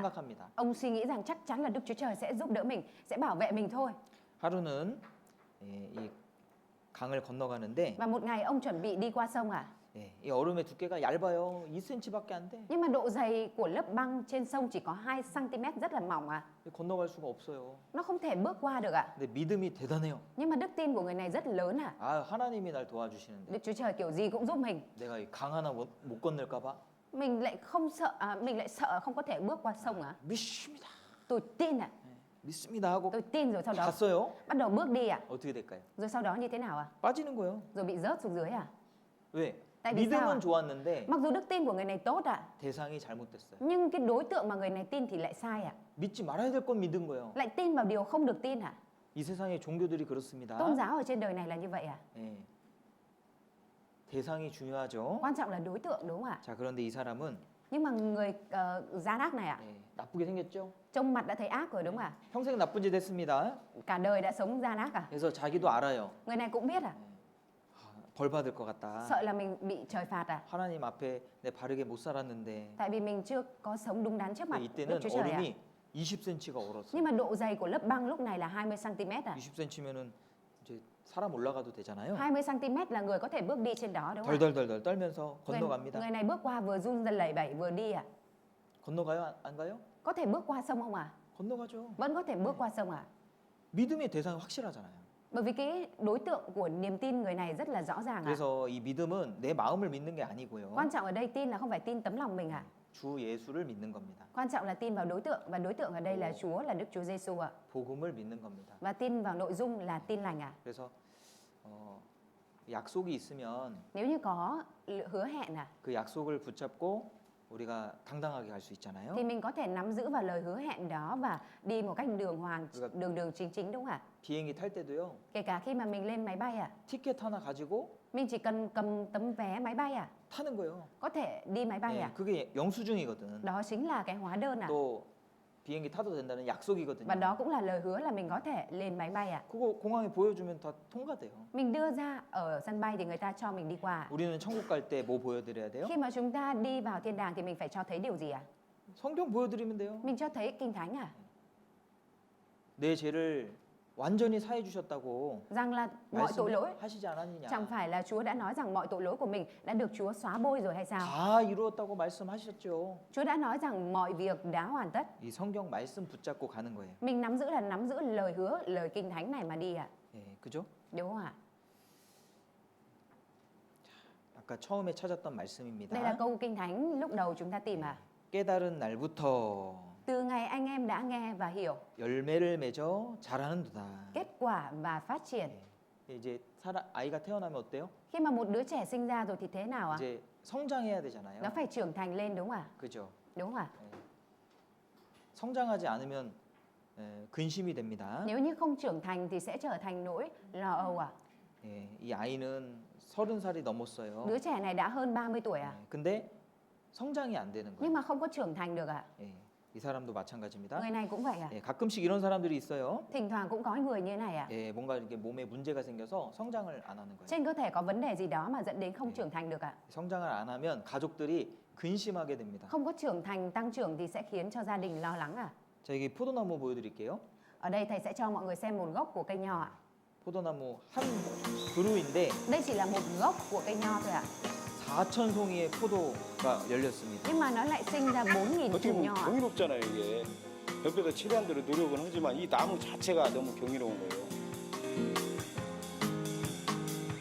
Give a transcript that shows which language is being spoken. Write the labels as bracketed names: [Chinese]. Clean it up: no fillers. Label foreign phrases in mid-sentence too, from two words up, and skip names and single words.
[Korean] 생각합니다. [Vietnamese] ông suy nghĩ rằng chắc chắn là Đức Chúa Trời sẽ giúp đỡ mình, sẽ bảo vệ mình thôi. [Korean] 하루는 이 강을 건너가는데 [Vietnamese] Và một ngày ông chuẩn bị đi qua sông ạ. [Korean] 이 얼음의 두께가 얇아요. 2cm밖에 안 돼. [Vietnamese] Nhưng mà độ dày của lớp băng trên sông chỉ có 2 cm rất là mỏng ạ. [Korean] 건너갈 수가 없어요. [Vietnamese] Nó không thể bước qua được ạ. [Korean] 근데 믿음이 대단해요. [Vietnamese] Nhưng mà đức tin của người này rất lớn ạ. [Korean] 하나님이 날 도와주시는데 [Vietnamese] Đức Chúa Trời kiểu gì cũng giúp mình. [Korean] 내가 이 강 하나 못 건널까 봐. [Vietnamese] Mình lại không sợ, mình lại sợ không có thể bước qua sông ạ. [Korean] 믿습니다. [Vietnamese] Tôi tin ạ. [Korean] 믿습니다 하고 [Vietnamese] Tôi tin rồi sau đó [Korean] 갔어요. [Vietnamese] bắt đầu bước đi ạ. [Korean] 어떻게 될까요? [Vietnamese] Rồi sau đó như thế nào ạ? [Korean] 빠지는 거예요. [Vietnamese] Rồi bị rớt xuống dưới à? [Korean] 왜? [Vietnamese] Tại vì sao ạ? [Korean] 믿음은 좋았는데 [Vietnamese] Mặc dù đức tin của người này tốt ạ, [Korean] 대상이 잘못됐어요. [Vietnamese] nhưng cái đối tượng mà người này tin thì lại sai ạ. [Korean] 믿지 말아야 될 건 믿은 거예요. [Vietnamese] Lại tin vào điều không được tin ạ. [Korean] 이 세상의 종교들이 그렇습니다. [Vietnamese] Tôn giáo ở trên đời này là như vậy ạ. [Korean] 예. 대상이 중요하죠. [Vietnamese] Quan trọng là đối tượng đúng không ạ? [Korean] 자, 그런데 이 사람은 [Vietnamese] Nhưng mà người gian ác này ạ, [Korean] 나쁘게 생겼죠. [Vietnamese] trông mặt đã thấy ác rồi đúng không ạ? [Korean] 평생 나쁜 짓 했습니다. [Vietnamese] Cả đời đã sống gian ác à? [Korean] 그래서 자기도 알아요. [Vietnamese] Người này cũng biết à? [Korean] 벌 받을 것 같다. [Vietnamese] Sợ là mình bị trời phạt à? [Korean] 하나님 앞에 내 바르게 못 살았는데. [Vietnamese] Tại vì mình chưa có sống đúng đắn trước mặt Đức [Korean] 이때는 [Vietnamese] Chúa Trời à? [Korean] 얼음이 20cm가 얼었어요. [Vietnamese] Nhưng mà độ dày của lớp băng lúc này là 20 cm à? [Korean] 20cm면은 이제 사람 올라가도 되잖아요. [Vietnamese] 20 cm là người có thể bước đi trên đó đúng không ạ? [Korean] 덜덜덜덜 떨면서 건너갑니다. [Vietnamese] Người này bước qua vừa run rẩy lẩy bẩy vừa đi à? [Korean] 건너가요? 안 가요? [Vietnamese] Có thể bước qua sông không ạ? [Korean] 건너가죠. [Vietnamese] Vẫn có thể bước qua sông ạ? [Korean] 믿음의 대상이 확실하잖아요. [Vietnamese] Bởi vì cái đối tượng của niềm tin người này rất là rõ ràng ạ. [Korean] 그래서 이 믿음은 내 마음을 믿는 게 아니고요. [Vietnamese] Quan trọng ở đây tin là không phải tin tấm lòng mình ạ. [Korean] 주 예수를 믿는 겁니다. [Vietnamese] Quan trọng là tin vào đối tượng, và đối tượng ở đây là Chúa, là Đức Chúa Giêsu ạ. [Korean] 복음을 믿는 겁니다. [Vietnamese] Và tin vào nội dung là tin lành ạ. [Korean] 그래서 약속이 있으면 [Vietnamese] Nếu như có hứa hẹn [Korean] 그 약속을 붙잡고 우리가 당당하게 갈 수 있잖아요. [Vietnamese] thì mình có thể nắm giữ vào lời hứa hẹn đó và đi một cách đường hoàng, đường chính chính đúng không ạ? [Korean] 비행기 탈 때도요. [Vietnamese] Kể cả khi mà mình lên máy bay ạ, [Korean] 티켓 하나 가지고 [Vietnamese] mình chỉ cần cầm tấm vé máy bay ạ, [Korean] 타는 거예요. [Vietnamese] có thể đi máy bay ạ. [Korean] 그게 영수증이거든. [Vietnamese] Đó chính là cái hóa đơn ạ. [Korean] 또 비행기 타도 된다는 약속이거든요. [Vietnamese] Và đó cũng là lời hứa là mình có thể lên máy bay ạ. [Korean] 그거 공항에 보여주면 다 통과돼요. [Vietnamese] Mình đưa ra ở sân bay thì người ta cho mình đi qua ạ. [Korean] 우리는 천국 갈 때 뭐 보여드려야 돼요? [Vietnamese] Khi mà chúng ta đi vào thiên đàng thì mình phải cho thấy điều gì ạ? [Korean] 성경 보여드리면 돼요. [Vietnamese] Mình cho thấy kinh thánh à? [Korean] 내 죄를 완전히 사해 주셨다고 [Vietnamese] Rằng là mọi tội lỗi, [Korean] 말씀하시지 않았느냐? [Vietnamese] chẳng phải là Chúa đã nói rằng mọi tội lỗi của mình đã được Chúa xóa bôi rồi hay sao? [Korean] 다 이루었다고 말씀하셨죠. [Vietnamese] Chúa đã nói rằng mọi việc đã hoàn tất. [Korean] 이 성경 말씀 붙잡고 가는 거예요. [Vietnamese] Mình nắm giữ là nắm giữ lời hứa, lời kinh thánh này mà đi ạ. [Korean] 예, 그죠? [Vietnamese] Đúng không ạ? [Korean] 아까 처음에 찾았던 [Vietnamese] Đây là [Korean] 말씀입니다. [Vietnamese] câu kinh thánh lúc đầu chúng ta tìm à. [Korean] 깨달은 날부터 [Vietnamese] Từ ngày anh em đã nghe và hiểu, [Korean] 열매를 맺어 자라는도다. [Vietnamese] kết quả và phát triển. [Korean] 이제 아이가 태어나면 어때요? [Vietnamese] Khi mà một đứa trẻ sinh ra rồi thì thế nào ạ? [Korean] 이제 성장해야 되잖아요. [Vietnamese] Nó phải trưởng thành lên đúng không ạ? [Korean] 그죠? [Vietnamese] Đúng không ạ? [Korean] 성장하지 않으면 근심이 됩니다. [Vietnamese] Nếu như không trưởng thành thì sẽ trở thành nỗi lo âu ạ. [Korean] 이 아이는 30살이 넘었어요. [Vietnamese] Đứa trẻ này đã hơn 30 tuổi ạ. [Korean] 근데 성장이 안 되는 [Vietnamese] Nhưng [Korean] 거예요. [Vietnamese] mà không có trưởng thành được ạ. [Korean] 이 사람도 마찬가지입니다. [Vietnamese] Người này cũng vậy ạ. [Korean] 가끔씩 이런 사람들이 있어요. [Vietnamese] Thỉnh thoảng cũng có người như này ạ. [Korean] 뭔가 이렇게 몸에 문제가 생겨서 성장을 안 하는 거예요. [Vietnamese] Trên cơ thể có vấn đề gì đó mà dẫn đến không trưởng thành được ạ. [Korean] 성장을 안 하면 가족들이 근심하게 됩니다. [Vietnamese] Không có trưởng thành, tăng trưởng thì sẽ khiến cho gia đình lo lắng ạ. [Korean] 자, 여기 포도나무 보여드릴게요. [Vietnamese] Ở đây thầy sẽ cho mọi người xem một gốc của cây nho ạ. [Korean] 포도나무 한 그루인데 [Vietnamese] Đây chỉ là một gốc của cây nho thôi ạ. [Korean] 4천 송이의 포도가 열렸습니다. [Vietnamese] Nhưng mà nó lại sinh ra 4.000 [Korean] 어떻게 [Vietnamese] chùm nho [Korean] 보면 [Vietnamese] ạ. [Korean] 경이롭잖아요 이게. 옆에서 최대한 대로 노력은 하지만 이 나무 자체가 너무 경이로운 거예요.